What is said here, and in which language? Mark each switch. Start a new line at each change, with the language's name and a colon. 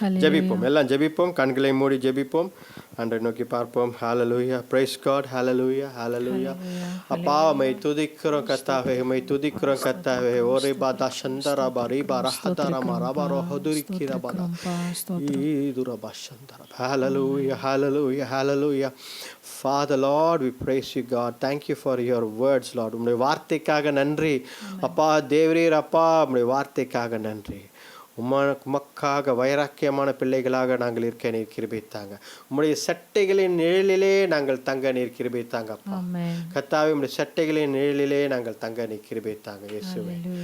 Tamil: ஜெபிப்போம், எல்லாம் ஜெபிப்போம், கண்களை மூடி ஜெபிப்போம், ஆண்டவரை நோக்கி பார்ப்போம். ஹல்லேலூயா.
English: Praise God.
Tamil: ஹல்லேலூயா, ஹல்லேலூயா. அப்பா உம்மை துதிக்கிறோம் கர்த்தாவே, உம்மை துதிக்கிறோம் கர்த்தாவே. ஓரே பாதா சந்தரா பாரி பாரா ஹதரா மாரா ரோஹதுரி கிரபா ஈதுரபா சந்தரா. ஹல்லேலூயா, ஹல்லேலூயா, ஹல்லேலூயா.
English: Father Lord, we praise you God. Thank you for your words Lord.
Tamil: உம்முடைய வார்த்தைக்காக நன்றி அப்பா. தேவரீர் அப்பா, உம்முடைய வார்த்தைக்காக நன்றி. உமக்காக வைராக்கியமான பிள்ளைகளாக நாங்கள் இருக்க நீர் கிருபை தாங்க. உம்முடைய சட்டைகளின் நிழலிலே நாங்கள் தங்க நீர் கிருபை தாங்க அப்பா. கர்த்தாவே, உம்முடைய சட்டைகளின் நிழலிலே நாங்கள் தங்க நீர் கிருபை தாங்க இயேசுவே.